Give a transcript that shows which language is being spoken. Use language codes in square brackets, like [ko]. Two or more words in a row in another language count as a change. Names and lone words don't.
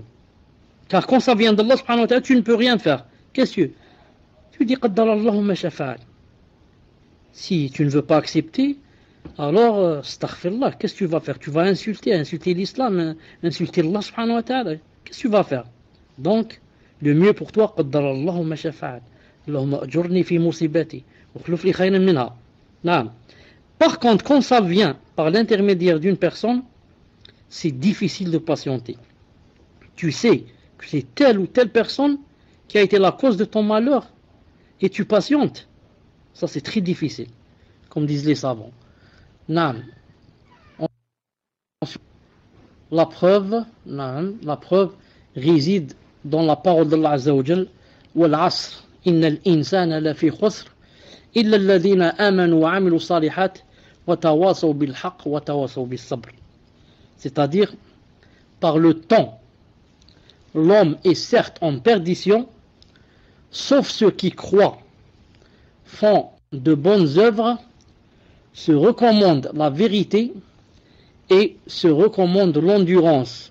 [fr] Car quand ça vient d'Allah, tu ne peux rien faire. Qu'est-ce que tu dis? [ar] قدر الله ما شاء فعل. [fr] Si tu ne veux pas accepter, alors, astaghfirullah, qu'est-ce que tu vas faire? Tu vas insulter l'islam, insulter Allah [ar] سبحانه وتعالى. [fr] Qu'est-ce que tu vas faire? Donc, le mieux pour toi, [ar] قدر الله ما شاء فعل. اللهم أجرني في مصيبتي واخلف لي خيرا منها. Naam. [fr] Par contre, quand ça vient par l'intermédiaire d'une personne, c'est difficile de patienter. Tu sais que c'est telle ou telle personne qui a été la cause de ton malheur et tu patientes. Ça, c'est très difficile, comme disent les savants. Naam. La preuve réside dans la parole d'Allah [ar] عز وجل. والعصر إن الإنسان لفي خسر إلا الذين آمنوا وعملوا الصالحات وتواصوا بالحق وتواصوا بالصبر. [fr] C'est-à-dire, par le temps, l'homme est certes en perdition, sauf ceux qui croient, font de bonnes œuvres, se recommandent la vérité et se recommandent l'endurance.